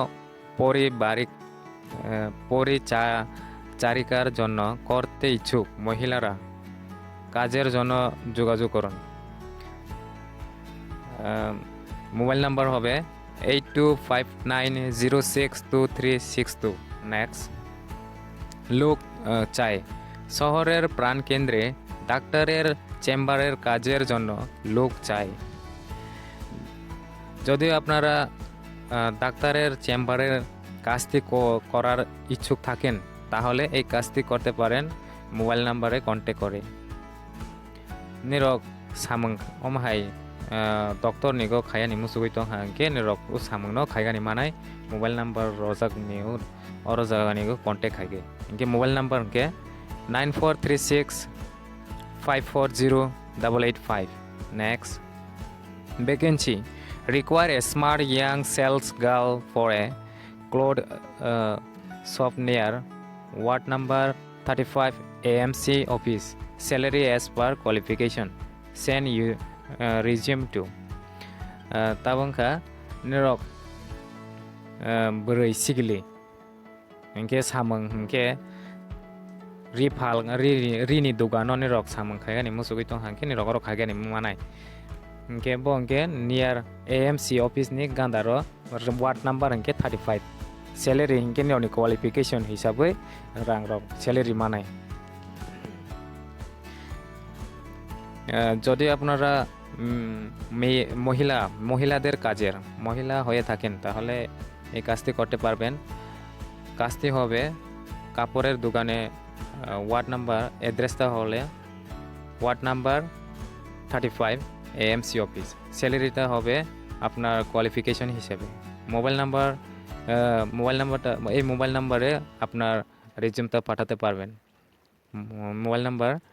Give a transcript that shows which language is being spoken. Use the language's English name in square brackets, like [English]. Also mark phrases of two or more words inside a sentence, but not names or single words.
[Bangla] পরিচারিকার জন্য করতে ইচ্ছুক মহিলারা কাজের জন্য যোগাযোগ করুন [English] mobile number [Bangla] হবে 8259062362 নেক্সট লোক চাই শহরের প্রাণকেন্দ্রে ডাক্তারের চেম্বারের কাজের জন্য লোক চাই যদি আপনারা ডাক্তারের চেম্বারের কাজটি করার ইচ্ছুক থাকেন তাহলে এই কাজটি করতে পারেন মোবাইল নাম্বারে কন্ট্যাক্ট করে [Kok Borok] nirok samung omhai doctor nigo khayani musugui tong hangke nirok samung no khaigani manai [English] mobile number [Kok Borok] rojak ni oro jaga ni go contact khaige inke [English] mobile number [Kok Borok] ke [English] 9436540885 next vacancy require a smart young sales girl for a cloud shop near ward number 35 AMC office salary as per qualification send you resume to [Kok Borok] tabangka nirok brai sigili inke samung inke rini dugano nirok samung khaigani musugui tong hangke nirok ro khaigani manai inke bongke [English] near AMC office [Kok Borok] ni gandaro [English] ward number [Kok Borok] inke 35 salary inke ni qualification hisabe rang rok salary manai [Bangla] যদি আপনারা মহিলাদের কাজের মহিলা হয়ে থাকেন তাহলে এই কাজটি করতে পারবেন কাজটি হবে কাপড়ের দোকানে [English] ward number address [Bangla] হলে [English] ward number 35 AMC office salary [Bangla] হবে আপনার কোয়ালিফিকেশন হিসেবে [English] mobile number [Bangla] এই [English] mobile number [Bangla] আপনার রিজিউমটা পাঠাতে পারবেন [English] mobile number